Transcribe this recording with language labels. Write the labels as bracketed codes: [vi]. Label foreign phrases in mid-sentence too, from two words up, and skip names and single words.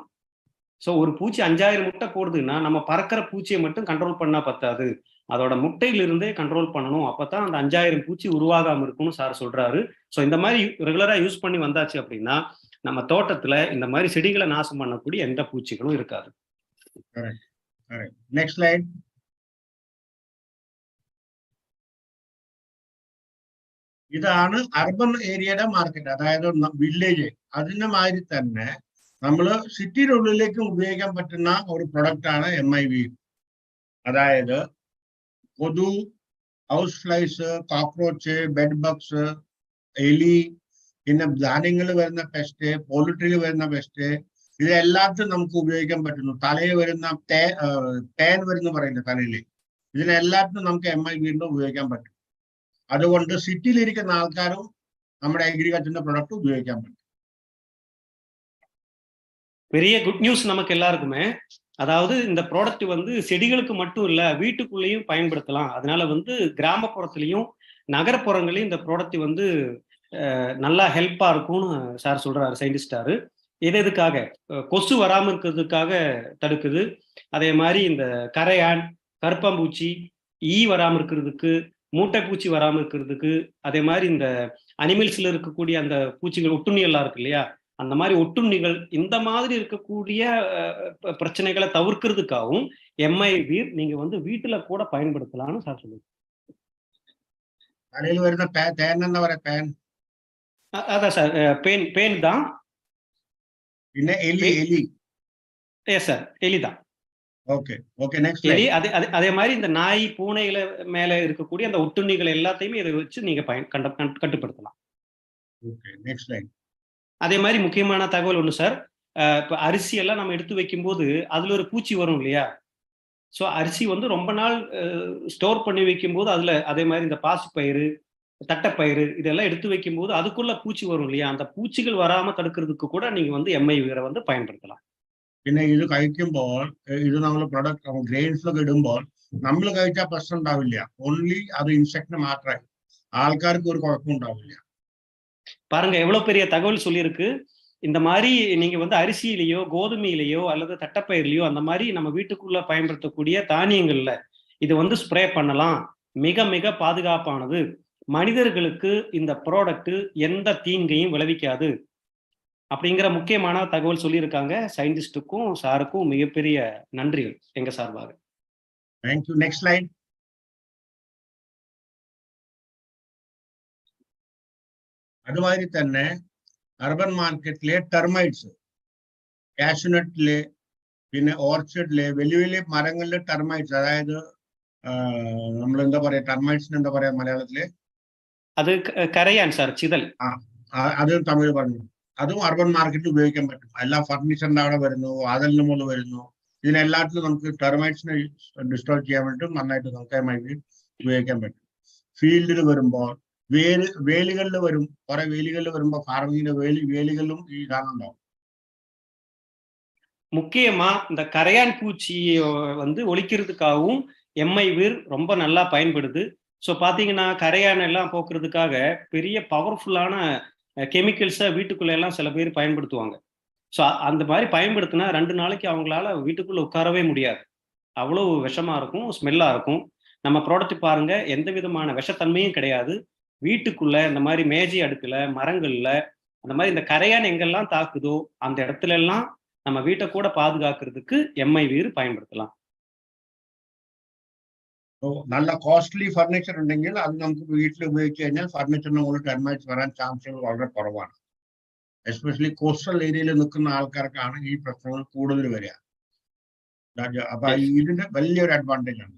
[ta] ஸோ ஒரு பூச்சி 5000 முட்டை போடுதுன்னா நம்ம பறக்கிற பூச்சியை மட்டும் கண்ட்ரோல் பண்ணா பத்தாது, அதோட முட்டையிலிருந்தே கண்ட்ரோல் பண்ணணும். அப்பதான் அந்த 5000 பூச்சி உருவாகாம இருக்கும்னு சார் சொல்றாரு. ஸோ இந்த மாதிரி [en] regular use [ta] பண்ணி வந்தாச்சு அப்படின்னா நம்ம தோட்டத்துல இந்த மாதிரி செடிகளை நாசம் பண்ணக்கூடிய எந்த பூச்சிகளும் இருக்காது. [en] Correct. Correct. Next slide. [ml] ഇതാണ് [en] urban area market, [ml] അതായത് വില്ലേജ്. അതിന്റെ മാതിരി തന്നെ നമ്മള് സിറ്റിയുടെ ഉള്ളിലേക്കും ഉപയോഗിക്കാൻ പറ്റുന്ന ഒരു പ്രൊഡക്റ്റ് ആണ് MIV. അതായത് കൊതു, [en] house flies, [ml] കോക്രോച്ച്, [en] bed bugs, [ml] എലി, പിന്നെ ധാന്യങ്ങളിൽ വരുന്ന പെസ്റ്റ്, പോൾട്രിയിൽ വരുന്ന പെസ്റ്റ്, ഇതെല്ലാത്തിനും നമുക്ക് ഉപയോഗിക്കാൻ പറ്റുന്നു. തലയിൽ വരുന്ന തേൻ വരുന്ന പറയുന്നത് തലയില്, ഇതിനെല്ലാത്തിനും നമുക്ക് MIV ഉപയോഗിക്കാൻ പറ്റും. അതുകൊണ്ട് സിറ്റിയിലിരിക്കുന്ന ആൾക്കാരും നമ്മുടെ അഗ്രികൾച്ചറിന്റെ പ്രൊഡക്റ്റ് ഉപയോഗിക്കാൻ പറ്റും. [ta] பெரிய [en] good news [ta] நமக்கு எல்லாருக்குமே. அதாவது இந்த ப்ராடக்ட் வந்து செடிகளுக்கு மட்டும் இல்ல, வீட்டுக்குள்ளேயும் பயன்படுத்தலாம். அதனால வந்து கிராமப்புறத்திலையும் நகரப்புறங்களையும் இந்த ப்ராடக்ட் வந்து நல்லா ஹெல்ப்பா இருக்கும்னு சார் சொல்றாரு, சயின்டிஸ்டாரு. எதுக்காக? கொசு வராம இருக்கிறதுக்காக தடுக்குது. அதே மாதிரி இந்த கரையான், கருப்பாம்பூச்சி, ஈ வராம இருக்கிறதுக்கு, மூட்டைப்பூச்சி வராம இருக்கிறதுக்கு, அதே மாதிரி இந்த அனிமல்ஸ்ல இருக்கக்கூடிய அந்த பூச்சிகள், ஒட்டுண்ணிகள்லாம் இருக்கு இல்லையா, அந்த மாதிரி ஒட்டுண்ணிகள், இந்த மாதிரி இருக்கக்கூடிய பிரச்சனைகளை தவிர்க்கிறதுக்காகவும் MIV நீங்க வந்து வீட்டுல கூட பயன்படுத்தலாம்னு சார் சொல்லுங்க. [ml] തലയിൽ വരുന്ന തേൻ എന്താ പറയാ? പേൻ. [ta] அதான் சார், பேன் தான். [ml] പിന്നെ എലി. [ta] எஸ் சார், எலிதான். [en] okay okay. next [ta] எலி. அதே மாதிரி இந்த நாய், பூனைகளை மேல இருக்கக்கூடிய அந்த ஒட்டுண்ணிகள் எல்லாத்தையுமே இதை வச்சு நீங்க கட்டுப்படுத்தலாம். [en] okay. next line. [ta] அதே மாதிரி முக்கியமான தகவல் ஒண்ணு சார். இப்ப அரிசி எல்லாம் நம்ம எடுத்து வைக்கும்போது அதுல ஒரு பூச்சி வரும் இல்லையா? ஸோ அரிசி வந்து ரொம்ப நாள் ஸ்டோர் பண்ணி வைக்கும்போது அதுல அதே மாதிரி இந்த பாசிப்பயிறு, தட்டைப்பயிறு இதெல்லாம் எடுத்து வைக்கும்போது அதுக்குள்ள பூச்சி வரும் இல்லையா? அந்த பூச்சிகள் வராம தடுக்கிறதுக்கு கூட நீங்க வந்து MIV வந்து பயன்படுத்தலாம். [ml] പിന്നെ ഇത് കഴിക്കുമ്പോൾ ഇത് നമ്മൾ [en] product grains [ml] ഇടുമ്പോൾ നമ്മൾ കഴിച്ചാൽ പ്രശ്നം ഉണ്ടാവില്ല. ഓൺലി അത് ഇൻസെക്ടിന് മാത്രമായി, ആൾക്കാർക്ക് ഒരു കുഴപ്പം ഉണ്ടാവില്ല. [ta] பாருங்க எவ்வளவு பெரிய தகவல் சொல்லியிருக்கு. இந்த மாதிரி நீங்க வந்து அரிசியிலேயோ, கோதுமையிலேயோ அல்லது தட்டைப்பயிர்லையோ அந்த மாதிரி நம்ம வீட்டுக்குள்ள பயன்படுத்தக்கூடிய தானியங்கள்ல இது வந்து ஸ்ப்ரே பண்ணலாம். மிக மிக பாதுகாப்பானது. மனிதர்களுக்கு இந்த ப்ராடக்ட் எந்த தீங்கையும் விளைவிக்காது அப்படிங்கிற முக்கியமான தகவல் சொல்லியிருக்காங்க. சயின்டிஸ்டுக்கும் சாருக்கும் மிகப்பெரிய நன்றிகள் எங்க சார்பாக. [en] thank you. next slide. [ml] അതുമാതിരി തന്നെ [en] urban market [ml] ടെർമൈറ്റ്സ്, കാഷ്യൂനട്ടില്, പിന്നെ ഓർച്ചിഡില്, വലിയ വലിയ മരങ്ങളിലെ ടെർമൈറ്റ്സ്, അതായത് നമ്മൾ എന്താ പറയാ, ടെർമൈറ്റ്സിന് എന്താ പറയാ മലയാളത്തില്? അത് കരയാൻ സാർ, ചിതൽ. അത് തമിഴ് പറഞ്ഞു. അതും [en] urban market [ml] ഉപയോഗിക്കാൻ പറ്റും. എല്ലാ ഫർണിച്ചറിന്റെ അവിടെ വരുന്നു, വാതിലിന് മുകളിൽ വരുന്നു. ഇതിനെല്ലാത്തിലും നമുക്ക് [en] termites destroy [ml] ചെയ്യാൻ വേണ്ടിയിട്ട് നന്നായിട്ട് നമുക്ക് ഉപയോഗിക്കാൻ പറ്റും. ഫീൽഡിൽ വരുമ്പോൾ വേലികളിൽ വരും, കുറെ വേലികളിൽ വരുമ്പോ ഫാർമിങ്ങിന്റെ വേലികളിലും ഈ സാധനം ഉണ്ടാവും. [ta] முக்கியமா இந்த கரையான் பூச்சியை வந்து ஒழிக்கிறதுக்காகவும் MIV ரொம்ப நல்லா பயன்படுது. ஸோ பாத்தீங்கன்னா கரையான் எல்லாம் போக்குறதுக்காக பெரிய [en] powerful chemicals [ta] வீட்டுக்குள்ள எல்லாம் சில பேர் பயன்படுத்துவாங்க. ஸோ அந்த மாதிரி பயன்படுத்தினா 2 நாளைக்கு அவங்களால வீட்டுக்குள்ள உட்காரவே முடியாது. அவ்வளவு விஷமா இருக்கும், ஸ்மெல்லா இருக்கும். நம்ம ப்ராடக்ட் பாருங்க, எந்த விதமான விஷத்தன்மையும் கிடையாது. வீட்டுக்குள்ள இந்த மாதிரி மேஜை அடுக்குல, மரங்கள்ல அந்த மாதிரி இந்த கரையான் எங்கெல்லாம் தாக்குதோ அந்த இடத்துல எல்லாம் நம்ம வீட்டை கூட பாதுகாக்கிறதுக்கு MIV பயன்படுத்தலாம். [ml] നല്ല [en] costly furniture [ml] ഉണ്ടെങ്കിൽ അത് നമുക്ക് വീട്ടിൽ ഉപയോഗിച്ച് കഴിഞ്ഞാൽ ഫർണിച്ചറിന് മുകളിൽ ടെർമൈറ്റ്സ് വരാൻ ചാൻസുകൾ വളരെ കുറവാണ്. [en] especially coastal area [ml] നിൽക്കുന്ന ആൾക്കാർക്കാണ് ഈ പ്രശ്നങ്ങൾ കൂടുതൽ വരിക. അപ്പൊ ഇതിന്റെ വലിയൊരു അഡ്വാൻറ്റേജ് ആണ്.